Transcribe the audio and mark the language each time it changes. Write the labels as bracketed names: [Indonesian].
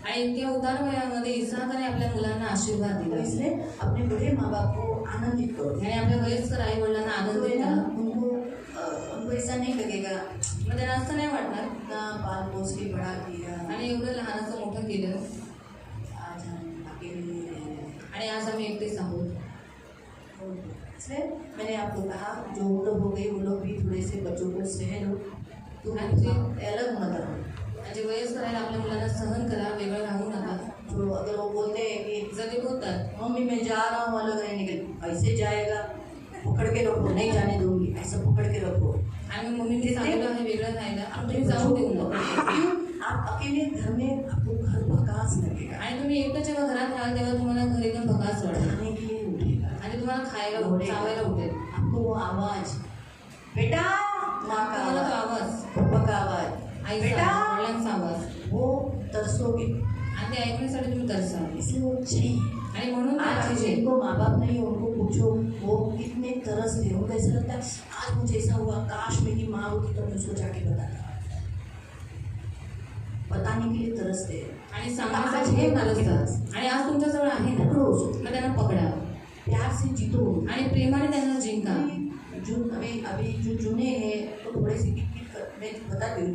[Marathi] आणि इतक्या उतार वयामध्ये इसाकाने आपल्या मुलांना आशीर्वाद तो दिला। [Hindi] इसलिए अपने बड़े माँ बाप को आनंदित करो। [Marathi] आणि आपल्या वयस्कर आई वडिलांना आनंद देता। [Hindi] उनको ऐसा नहीं लगेगा [Marathi] मग त्यांना असं नाही वाटणार [Hindi] ना पाल पोस के बड़ा किया, [Marathi] आणि एवढं लहानाचं मोठं केलं [Hindi] आज हम अकेले रह रहे हैं। [Marathi] आणि आज आम्ही एकटेच आहोत। [Hindi] इसलिए मैंने आपको कहा, जो लोग हो गए वो लोग भी थोड़े से बच्चों को सह लो, तो अलग मत रहो। [Marathi] म्हणजे वयस्कर आहे आपल्या मुलांना सहन करा, वेगळं राहू नका। [Hindi] जो अगर वो बोलते हैं कि [Marathi] जर ते बोलतात [Hindi] मम्मी मैं जा रहा हूँ अलग रहने के लिए, ऐसे जाएगा, पकड़ के रखो, नहीं जाने दूंगी, ऐसा पकड़ के रखो। [Marathi] आणि मम्मी मी सांगितलं आहे वेगळं राहायला, पण तुम्ही जाऊ देऊ नका। [Hindi] क्यों? आप अकेले घर में आपको घर भकास लगेगा, [Marathi] आणि तुम्ही एकटं जेव्हा घरात राहाल तेव्हा तुम्हाला घर एकदम भकास वाटेल [Hindi] खाने के लिए उठेगा, [Marathi] आणि तुम्हाला खायला चावायला उठेल। [Hindi] आपको वो आवाज, बेटा, माँ का [Marathi] तुम्हाला तो आवाज, [Hindi] आवाज, पापा का आवाज, [Marathi] आईचा [Hindi] बेटा, [Marathi] आवाज, वडिलांचा आवाज, [Hindi] वो तरसोगे। [Marathi] आणि ते ऐकण्यासाठी तुम्ही तरसाल। [Hindi] इसलिए वो चाहिए। [Marathi] आणि म्हणून ते आज पाहिजे। [Hindi] जिनको माँ बाप नहीं है उनको पूछो, वो कितने तरसते हैं, उनको ऐसा लगता है आज मुझे ऐसा हुआ, काश मेरी माँ होती तो मैं उसको जाके बताता। बताने के लिए तरसते हैं, [Marathi] आणि सांगण्यासाठी हे तरसतात। आणि आज तुमच्याजवळ आहे ना, [Hindi] पकड़ो उसको, [Marathi] मग त्यांना पकडा [Hindi] प्यार से जीतो, [Marathi] आणि प्रेमाने त्यांना जिंका। [Hindi] अभी जो जूने हैं तो थोड़े से किटकिट मैं बताती हूँ।